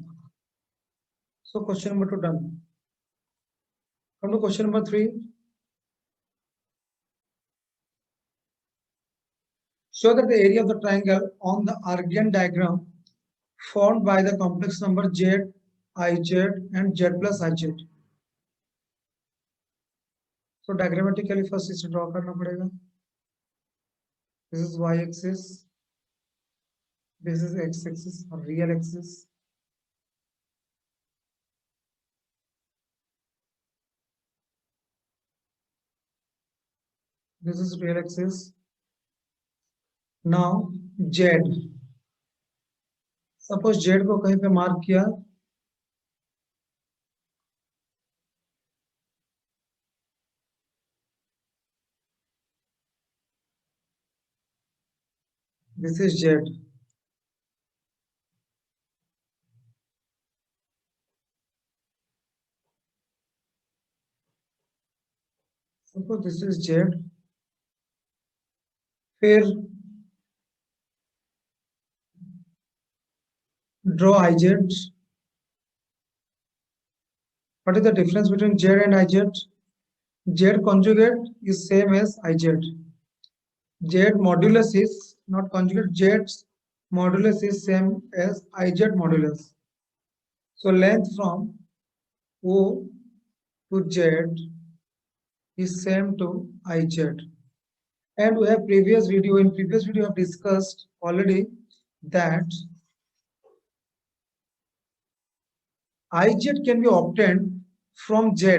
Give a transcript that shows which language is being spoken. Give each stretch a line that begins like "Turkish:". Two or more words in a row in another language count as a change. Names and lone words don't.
English: So question number 2 done. Come to question number 3. Show that the area of the triangle on the Argand diagram formed by the complex number z, iz and z plus iz. So diagrammatically first
Hindi: इसे draw करना पड़ेगा.
English: This is y axis, this is x axis or real axis. This is real axis. Now z. Suppose z
Hindi: को कहीं पे मार्क किया,
English: this is z. Suppose this is z. फिर draw iz. What is the difference between z and iz? Z conjugate is same as iz. Z modulus is not conjugate. Z modulus is same as iz modulus. So length from O to Z is same to iz. And we have previous video have discussed already that iz can be obtained from z.